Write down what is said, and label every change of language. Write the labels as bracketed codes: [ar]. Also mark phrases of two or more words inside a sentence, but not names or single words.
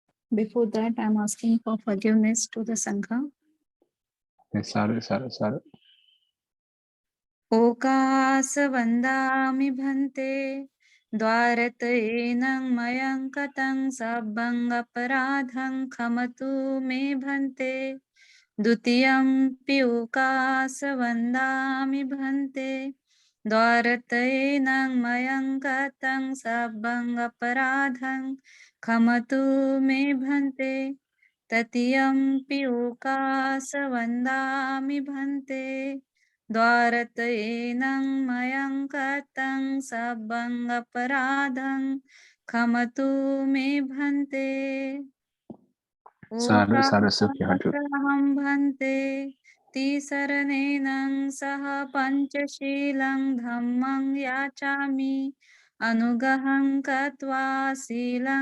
[en] Before that, I'm asking for forgiveness to the Sangha. Sorry. [pi] Okas vandami bhante dwaratyenang mayang katang sabbang aparadhang khamatu me bhante dutiyam pi okas vandami bhante dwaratyenang mayang katang sabbang aparadhang khamatu me bhante tatiyam pi okas vandami bhante द्वारतयेनं मयं कतं सब्बं अपराधं खमतु मे भन्ते ओकाहं भन्ते तिसरनेनं सह पञ्चशीलं धम्मं याचामि अनुगहं कत्वा शीलं